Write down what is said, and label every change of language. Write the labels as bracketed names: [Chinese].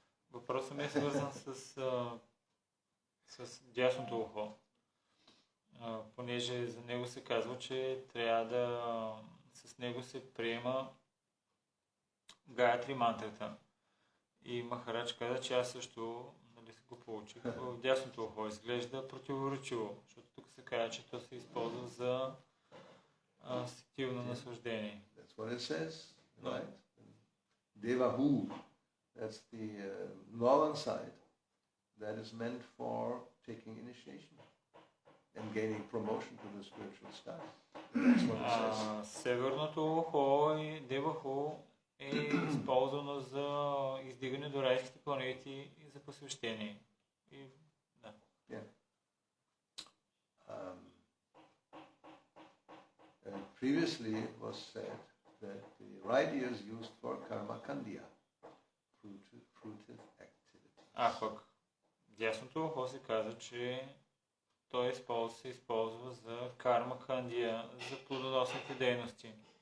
[Bulgarian] Въпросът ми е свързан с дясното ухо, понеже за него се казва, че трябва да с него се приема Гаятри мантрата. И Махарадж каза, че аз също го получих в дясното ухо. Изглежда противоречиво, защото тук се казва, че то се използва за сетивно наслаждение. [English] That's what it says, right? Devahu, that's the northern side, that is meant for taking initiation and gaining promotion to the spiritual sky. That's what it says. [Bulgarian] Северното ухо и Деваху е използвано за издигане до райските планети и за посвещение. И, да. [English] Yeah. Previously it was said that the right ear is used for karma kandya, fruitive activities. [Bulgarian] Пък дясното ухо се казва, че той се използва за карма кандия, за плодоносните дейности.